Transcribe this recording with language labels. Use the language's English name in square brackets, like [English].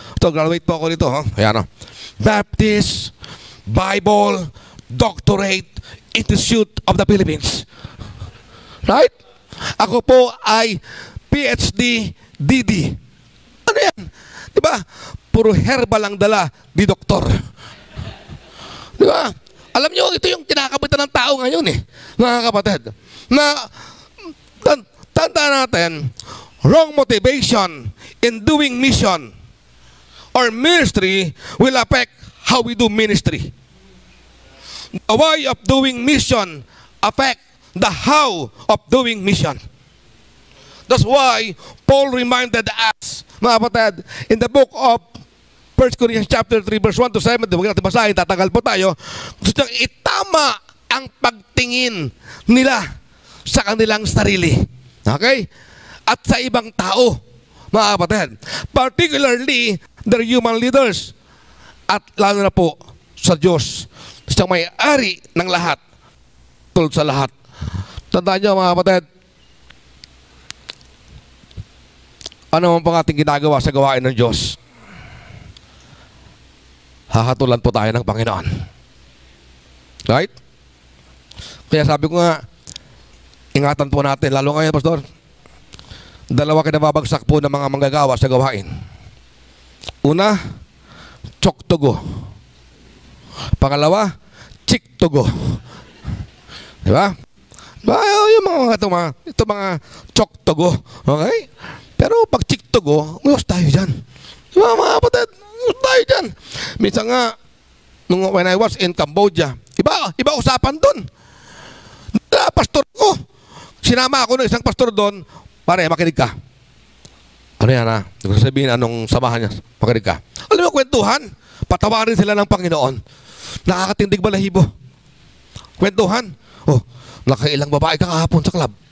[Filipino] Ito, graduate po ako dito. Ayan o. Baptist, Bible, Doctorate, Institute of the Philippines. Right? Ako po ay PhD, DD. Ano yan? Diba? Puro herbal ang dala di doktor. Diba? Alam nyo, ito yung kinakabitan ng tao ngayon mga kapatid. Na, tanda natin, [English] wrong motivation in doing mission or ministry will affect how we do ministry. The way of doing mission affect the how of doing mission. That's why Paul reminded us, [Filipino] mga kapatid, [English] in the book of 1 Corinthians chapter 3 verse 1 to 7, [Filipino] huwag natin basahin, tatagal po tayo. Gusto niyang itama ang pagtingin nila sa kanilang sarili. Okay? At sa ibang tao, mga kapatid. [English] Particularly, their human leaders. [Filipino] At lalo na po sa Diyos. Siyang may-ari ng lahat. Tulad sa lahat. Tandaan niyo, mga kapatid, ano man pang ating ginagawa sa gawain ng Diyos? Hahatulan po tayo ng Panginoon. Right? Kaya sabi ko nga, ingatan po natin, lalo ngayon, Pastor, 2 kinababagsak po ng mga manggagawa sa gawain. Una, tsoktogo. Pangalawa, chiktogo. Diba? Yung ito mga tsoktogo. Okay? Pero pag chiktogo, uyos tayo dyan. Diba, mga kapatid? Uyos tayo dyan. Minsan nga, [English] when I was in Cambodia, [Filipino] iba usapan doon. Pastor ko. Sinama ako ng isang pastor doon. Pare, makinig ka. Ano yan ha? Hindi ko sabihin anong samahan niya. Makinig ka. Alam mo, kwentuhan. Patawarin sila ng Panginoon. Nakakatindig balahibo. Kwentuhan. Oh, nakailang babae ka kahapon sa club.